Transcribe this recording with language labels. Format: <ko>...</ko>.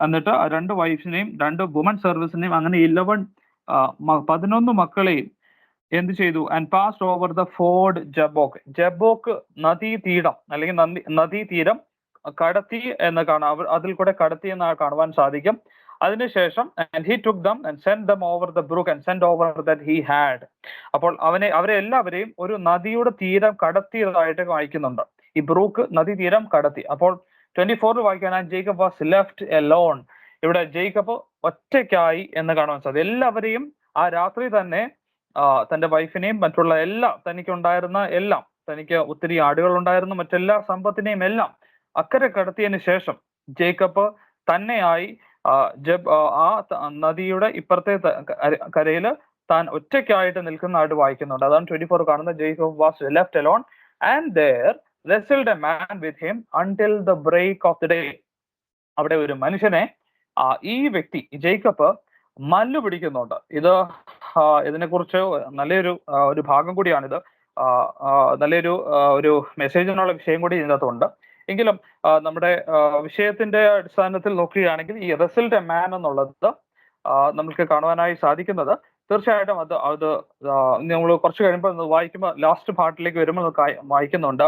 <ml>എന്നിട്ട് 2 വൈഫിനെയും 2 വുമൺ സർവീസിനെയും, അങ്ങനെ 11 മക്കളെയും എന്ത് ചെയ്തു?</ml> <en>And passed over the ford Jabbok.</en> <ml>ജബോക്ക് നദീതീരം അല്ലെങ്കിൽ നദീതീരം കടത്തി എന്ന് കാണാം. അതിൽ കൂടെ കടത്തി എന്ന് കാണുവാൻ സാധിക്കും. അതിനുശേഷം</ml> <en>and he took them and sent them over the brook and sent over that he had.</en> <ml>അപ്പോൾ അവരെ എല്ലാവരെയും ഒരു നദിയുടെ തീരം കടത്തിയതായിട്ട് വായിക്കുന്നുണ്ട്. ഈ ബ്രൂക്ക് നദി തീരം കടത്തി. അപ്പോൾ 24 വായിക്കാൻ,</ml> <en>Jacob was left alone.</en> <ml>ഇവിടെ ജേക്കബ് ഒറ്റയ്ക്കായി എന്ന് കാണുവാൻ സാധിക്കും. എല്ലാവരെയും ആ രാത്രി തന്നെ തന്റെ വൈഫിനെയും മറ്റുള്ള തനിക്ക് ഒത്തിരി ആടുകൾ ഉണ്ടായിരുന്നു, മറ്റെല്ലാ സമ്പത്തിനെയും എല്ലാം അക്കരെ കടത്തിയതിനു ശേഷം ജേക്കബ് തന്നെയായി ആ നദിയുടെ ഇപ്പുറത്തെ കരയിൽ താൻ ഒറ്റയ്ക്കായിട്ട് നിൽക്കുന്നതായിട്ട് വായിക്കുന്നുണ്ട്. അതാണ് 24 കാണുന്നത്.</ml> <en>Jacob was left alone and there wrestled a man with him until the break of the day.</en> <ml>അവിടെ ഒരു മനുഷ്യനെ ഈ വ്യക്തി ജേക്കബ് മല്ലു പിടിക്കുന്നുണ്ട്. ഇതിനെക്കുറിച്ച് നല്ലൊരു ഭാഗം കൂടിയാണിത്. നല്ലൊരു മെസ്സേജിനുള്ള വിഷയം കൂടി ഇതിനകത്തുണ്ട്. എങ്കിലും നമ്മുടെ വിഷയത്തിന്റെ അടിസ്ഥാനത്തിൽ നോക്കുകയാണെങ്കിൽ ഈ റിസൾട്ട് എ മാൻ എന്നുള്ളത് നമുക്ക് കാണുവാനായി സാധിക്കുന്നത്, തീർച്ചയായിട്ടും അത് നമ്മൾ കുറച്ച് കഴിയുമ്പോൾ വായിക്കുമ്പോൾ ലാസ്റ്റ് പാർട്ടിലേക്ക് വരുമ്പോൾ വായിക്കുന്നുണ്ട്.</ml>